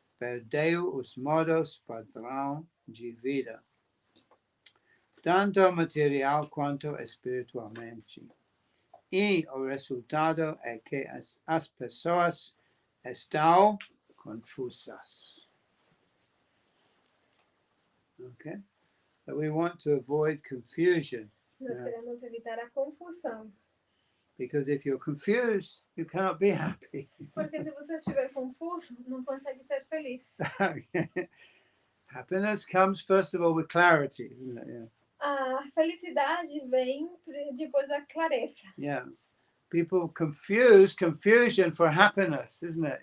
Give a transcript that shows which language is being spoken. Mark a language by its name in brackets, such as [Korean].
[Portuguese] perdeu os modos padrão de vida, tanto material quanto espiritualmente. E o resultado é que as pessoas estão confusas. [English] Okay? So we want to avoid confusion. [Portuguese] Nós queremos evitar a confusão. [English] Because if you're confused, you cannot be happy. [Portuguese] Porque se você estiver confuso, não consegue ser feliz. [English] Happiness comes first of all with clarity, isn't it? Yeah. [Portuguese] A felicidade vem depois da clareza. [English] Yeah. People confuse confusion for happiness, isn't it?